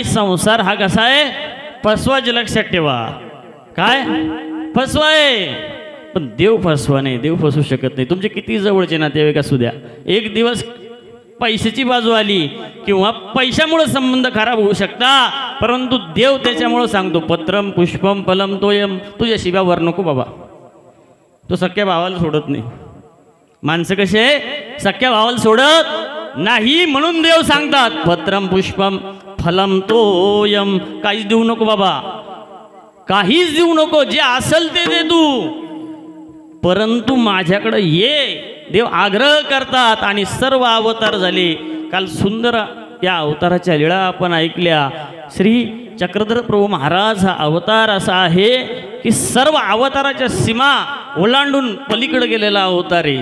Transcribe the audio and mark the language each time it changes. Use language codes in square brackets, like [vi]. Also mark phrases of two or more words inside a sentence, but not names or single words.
[mr] संसार हा कसा आहे? फसवाचे. लक्षात ठेवा. काय फसवा आहे, पण देव फसवा नाही. देव फसवू शकत नाही. तुमचे किती जवळचे नातेवाईक असू द्या, एक दिवस पैशाची बाजू आली किंवा पैशामुळे संबंध खराब होऊ शकता, परंतु देव त्याच्यामुळं सांगतो [sa] पत्रम पुष्पम फलम तोयम. [mr] तुझ्या शिव्यावर नको बाबा. तो सख्या भावाला सोडत नाही. माणसं कसे सख्या भावाला सोडत नाही. म्हणून देव सांगतात [sa] पत्रम पुष्पम फलम तोयम. [mr] काहीच देऊ नको बाबा, काहीच देऊ नको. जे असेल ते दे तू, परंतु माझ्याकडे ये. देव आग्रह करतात. आणि सर्व अवतार झाले. काल सुंदर या अवताराच्या लीळा आपण ऐकल्या. श्री चक्रधर प्रभू महाराज हा अवतार असा आहे की सर्व अवताराच्या सीमा ओलांडून पलीकडे गेलेला अवतार आहे.